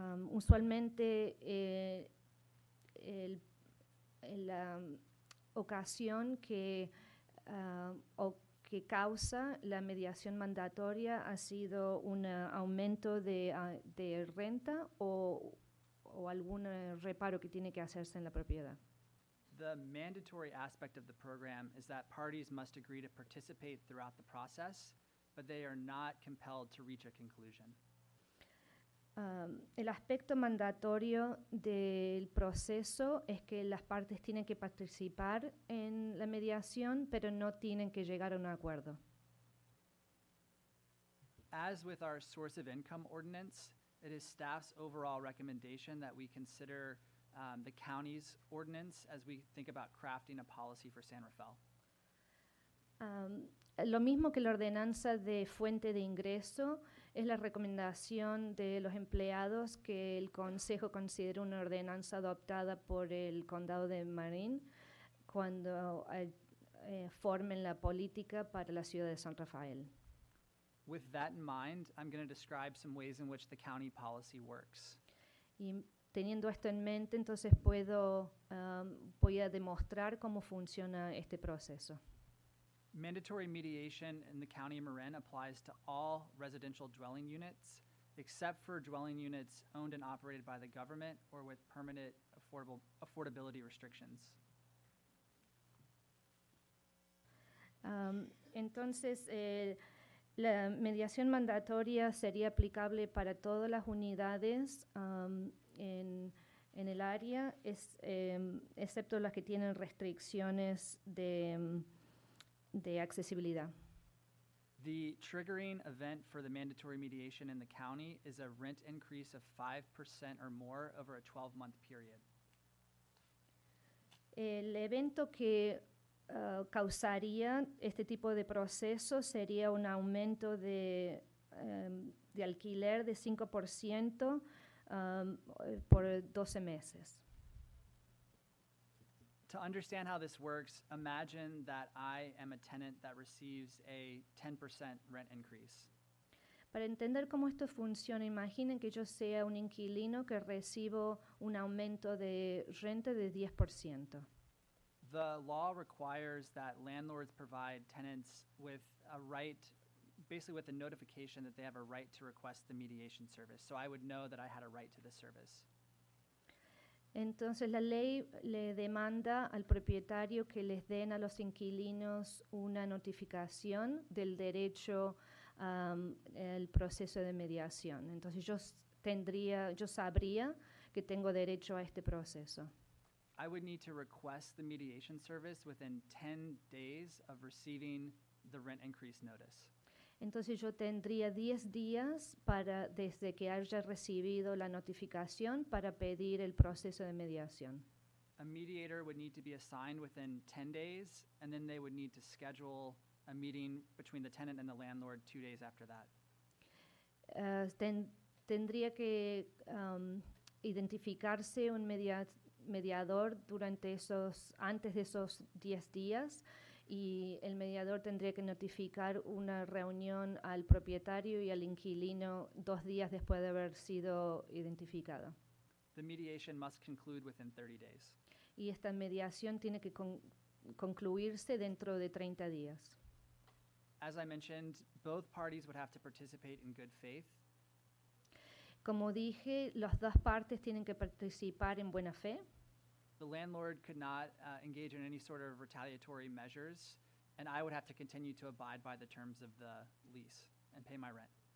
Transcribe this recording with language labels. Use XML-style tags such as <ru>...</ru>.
<es>Usualmente la ocasión que causa la mediación mandatoria ha sido un aumento de renta o algún reparo que tiene que hacerse en la propiedad.</es> <en>The mandatory aspect of the program is that parties must agree to participate throughout the process, but they are not compelled to reach a conclusion.</en> <es>El aspecto mandatorio del proceso es que las partes tienen que participar en la mediación, pero no tienen que llegar a un acuerdo.</es> <en>As with our source of income ordinance, it is staff's overall recommendation that we consider the county's ordinance as we think about crafting a policy for San Rafael.</en> <es>Lo mismo que la ordenanza de fuente de ingreso, es la recomendación de los empleados que el Consejo considere una ordenanza adoptada por el condado de Marin cuando formen la política para la ciudad de San Rafael.</es> <en>With that in mind, I'm going to describe some ways in which the county policy works.</en> <es>Y teniendo esto en mente, entonces voy a demostrar cómo funciona este proceso.</es> <en>Mandatory mediation in the county of Marin applies to all residential dwelling units, except for dwelling units owned and operated by the government or with permanent affordability restrictions.</en> <es>Entonces, la mediación mandatoria sería aplicable para todas las unidades en el área, excepto las que tienen restricciones de accesibilidad.</es> <en>The triggering event for the mandatory mediation in the county is a rent increase of 5% or more over a 12-month period.</en> <es>El evento que causaría este tipo de proceso sería un aumento de alquiler de 5% por 12 meses.</es> <en>To understand how this works, imagine that I am a tenant that receives a 10% rent increase.</en> <es>Para entender cómo esto funciona, imaginen que yo sea un inquilino que recibo un aumento de renta de 10%.</es> <en>The law requires that landlords provide tenants with a right, basically with a notification that they have a right to request the mediation service. So I would know that I had a right to this service.</en> <es>Entonces la ley le demanda al propietario que les den a los inquilinos una notificación del derecho el proceso de mediación. Entonces yo sabría que tengo derecho a este proceso.</es> <en>I would need to request the mediation service within 10 days of receiving the rent increase notice.</en> <es>Entonces yo tendría 10 días desde que haya recibido la notificación para pedir el proceso de mediación.</es> <en>A mediator would need to be assigned within 10 days, and then they would need to schedule a meeting between the tenant and the landlord 2 days after that.</en> <es>Tendría que identificarse un mediador antes de esos 10 días, y el mediador tendría que notificar una reunión al propietario y al inquilino 2 días después de haber sido identificado.</es> <en>The mediation must conclude within 30 days.</en> <es>Y esta mediación tiene que concluirse dentro de 30 días.</es> <en>As I mentioned, both parties would have to participate in good faith.</en> <es>Como dije, las dos partes tienen que participar en buena fe.</es> <en>The landlord could not engage in any sort of retaliatory measures, and I would have to continue to abide by the terms of the lease and pay my rent.</en>